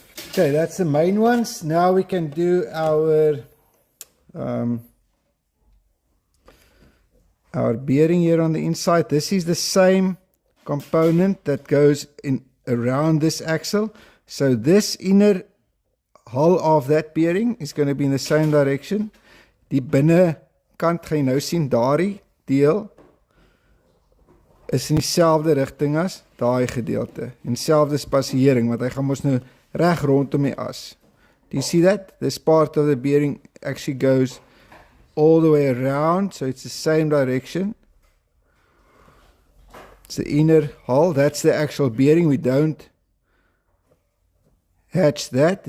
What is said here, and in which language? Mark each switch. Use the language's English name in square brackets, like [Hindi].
[English] Okay, that's the main ones. Now we can do our bearing here on the inside. This is the same component that goes in around this axle. So this inner hull of that bearing is going to be in the same direction. [Afrikaans] Die binnekant gaan jy nou sien, daardie deel is in dieselfde rigting as daai gedeelte. En selfde spasiering, want hy gaan mos nou reg rondom die as. [English] Do you see that? This part of the bearing actually goes all the way around, so it's the same direction. It's the inner hull. That's the actual bearing. We don't hatch that.